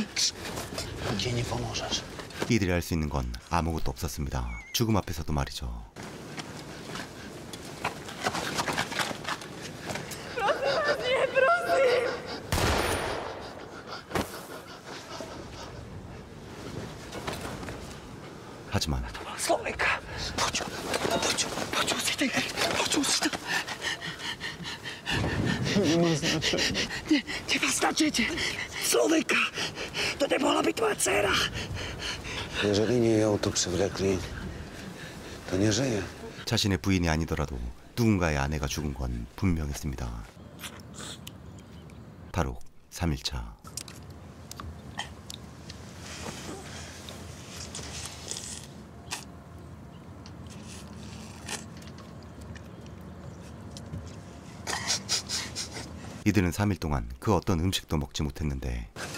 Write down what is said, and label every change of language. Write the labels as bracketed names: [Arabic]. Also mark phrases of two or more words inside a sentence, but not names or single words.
[Polish] Gdzie nie pomożesz? [Korean] 이들이 할 수 있는 건 아무것도 없었습니다. 죽음 앞에서도 말이죠. 하지만 [Slovak] Slovenka! Počujte! Nemá značení. Nemá značení. Slovenka! [Czech] To nemohla být tvoje dcera. [Polish] Jeżeli nie ją tu przywlekli, to nie żyje. [Korean] 자신의 부인이 아니더라도 누군가의 아내가 죽은 건 분명했습니다. 탈옥 3일차. 이들은 3일 동안 그 어떤 음식도 먹지 못했는데